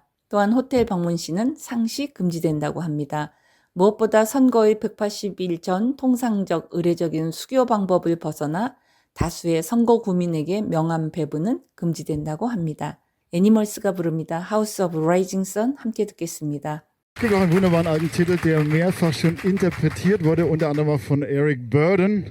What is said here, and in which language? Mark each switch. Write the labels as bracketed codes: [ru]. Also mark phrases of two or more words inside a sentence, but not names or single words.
[ko] 또한 호텔 방문 시는 상시 금지된다고 합니다. 무엇보다 선거일 180일 전 통상적 의례적인 수교 방법을 벗어나 다수의 선거 구민에게 명함 배부는 금지된다고 합니다. 애니멀스가 부릅니다. House of Rising Sun 함께 듣겠습니다. [de] Es gibt auch einen wunderbaren alten Titel, der mehrfach schon interpretiert wurde, unter anderem auch von Eric Burdon.